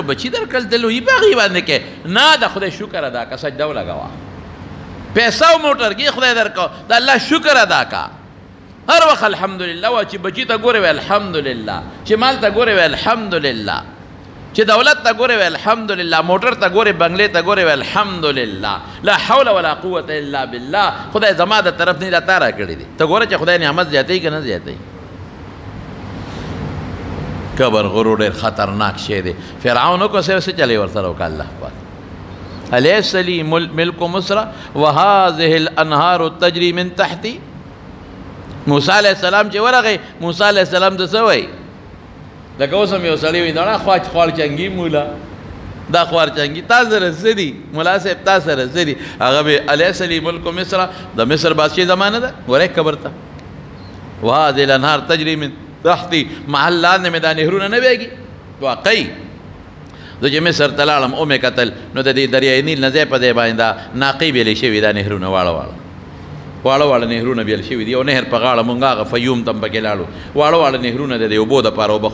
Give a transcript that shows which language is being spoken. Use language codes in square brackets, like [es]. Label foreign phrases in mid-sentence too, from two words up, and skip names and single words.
[ps] بچي درکړل ته لویي په هغې باندې کوې نه د خدای شکر ادا که سجده ولګوه پیسه او موټرګي خدای درکړه د الله شکر ادا کا هر وخت الحمدلله وایه چې بچي ته ګورې وی الحمدلله چې مال ته ګورې وی الحمدلله چې دولت ته ګورې وی الحمدلله موټر ته ګورې بنګلې ته ګورې وی الحمدلله [ar] لا حول ولا قوة الا بالله [ps] خدای زما د طرف نه دا تا را کړی دی ته ګوره چې خدای نعمت زیاتوي که نه زیاتوي کبر غرور ډېر خطرناک شی دی فرعون وکړه څه چلی ورسره وکړه الله پاک [ar] الیس لی ملک مصر وهذه الانهار تجري من تحتی [ps] موسی علیه السلام چې ورغی موسی علیه السلام ته څه وایي لکه اوس هم یو سړی وایي دا خوارچنګي مولا دا خوارچنګي تا سره څه دي ملا صاحب تا سره څه دي هغه به [ar] الیس لی ملک مصر [ps] د مصر بادشاهي زمانه ده ګورئ قبر ته [ar] وهذه الانهار تجري من تحتی [ps] محل لاندې مې دا نهرونه نه بیږي واقعي زه چې مصر ته لاړم او مې کتل نو د دې دریای نیل نه ځای په ځای باندې دا ناقې بیلې شوي دا نهرونه واړه واړه نهرونه بیل شوي دي یو نهر په غاړه مونږ هغه فیوم ته هم پکې لاړو واړه نهرونه د دې اوبو دپاره او